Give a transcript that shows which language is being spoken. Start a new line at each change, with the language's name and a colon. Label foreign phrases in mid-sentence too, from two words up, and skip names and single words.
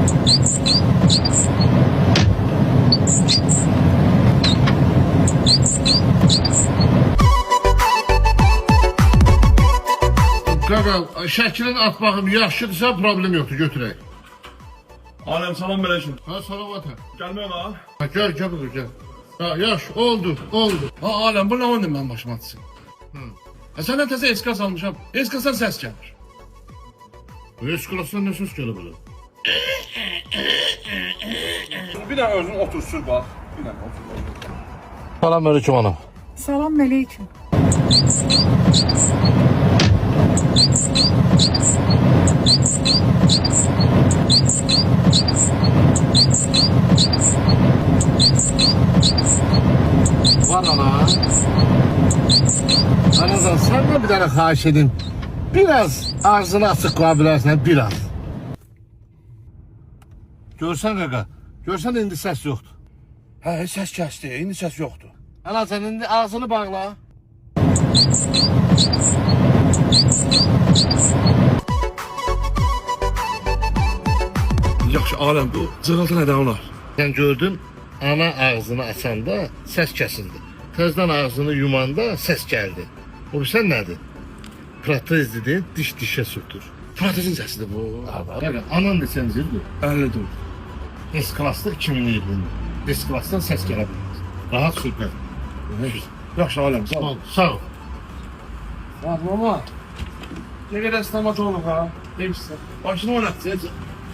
Azerbaijani: Qaqa, şəklin at baxım, yaxşıdırsa problem yoxdur, götürək. Alem salam aleyküm. Ha, salavat ha.
Turkish: Gelmiyor ha. Ha, gel, gel. Ha, yaş, oldu. Ha Alem, bu ne oyun ben başıma atsın? Ha senden teze eskas almışam. Eskasdan ses gelir.
Azerbaijani: Eskalasından ne söz gələ belə?
Turkish: Bir tane özün otur sür bak. Bir tane otur.
Azerbaijani: Salam aleyküm anam. Salam aleyküm. Var ana.
Turkish: Anadan senden bir tane
Azerbaijani: xahiş edeyim.
Turkish: Biraz ağzını açık koya
Azerbaijani: bilərsən, biraz. Görsən qaqa, görsən indi səs yoxdur.
Turkish: Ha ses kesti, indi ses yoktu.
Azerbaijani: Anacan indi ağzını bağla. Yaxşı Alem, bu cığıltı nədən olar? Sən gördün, ana ağzını açanda səs kəsildi. Təzdən ağzını yumanda səs gəldi. O bilsən nədir? Protezdir, diş dişə sürtür. Protezin səsidir bu. Qaqa, anan lisenziyadır. 54. S-klassda 2000 ilində. S-klassdan səs gələ bilməz. Rahat sürtmə. Yaxşı Alem, sağ ol. Sağ ol. Ha mama.
Turkish: Ne kadar stomatolog ha? Hepsi.
Azerbaijani: Başını oynat.